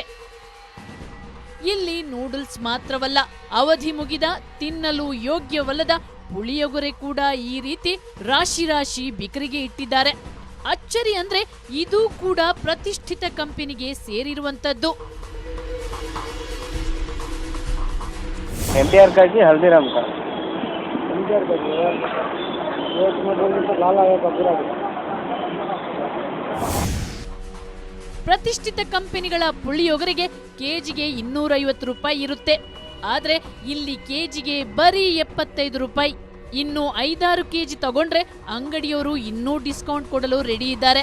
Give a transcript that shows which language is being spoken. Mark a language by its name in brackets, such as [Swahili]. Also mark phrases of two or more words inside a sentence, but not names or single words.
[Kannada] ಇಲ್ಲಿ ನೂಡಲ್ಸ್ ಮಾತ್ರವಲ್ಲ, ಅವಧಿ ಮುಗಿದ ತಿನ್ನಲು ಯೋಗ್ಯವಲ್ಲದ ಪುಳಿಯೋಗರೆ ಕೂಡ ಈ ರೀತಿ ರಾಶಿ ರಾಶಿ ಬಿಕರಿಗೆ ಇಟ್ಟಿದ್ದಾರೆ. ಅಚ್ಚರಿ ಅಂದ್ರೆ ಇದು ಕೂಡ ಪ್ರತಿಷ್ಠಿತ ಕಂಪನಿಗೆ ಸೇರಿರುವಂತದ್ದು. [Hindi] NTR का जी हल्दीराम का NTR का जी एक में बोलने तो लाल आएगा पूरा [Kannada] ಪ್ರತಿಷ್ಠಿತ ಕಂಪನಿಗಳ ಪುಳಿಯೋಗರೆಗೆ ಕೆಜಿಗೆ 250 ರೂಪಾಯಿ ಇರುತ್ತೆ. ಆದ್ರೆ ಇಲ್ಲಿ ಕೆಜಿಗೆ ಬರೀ 75 ರೂಪಾಯಿ. ಇನ್ನು 5-6 ಕೆಜಿ ತಗೊಂಡ್ರೆ ಅಂಗಡಿಯವರು ಇನ್ನೂ ಡಿಸ್ಕೌಂಟ್ ಕೊಡಲು ರೆಡಿ ಇದ್ದಾರೆ.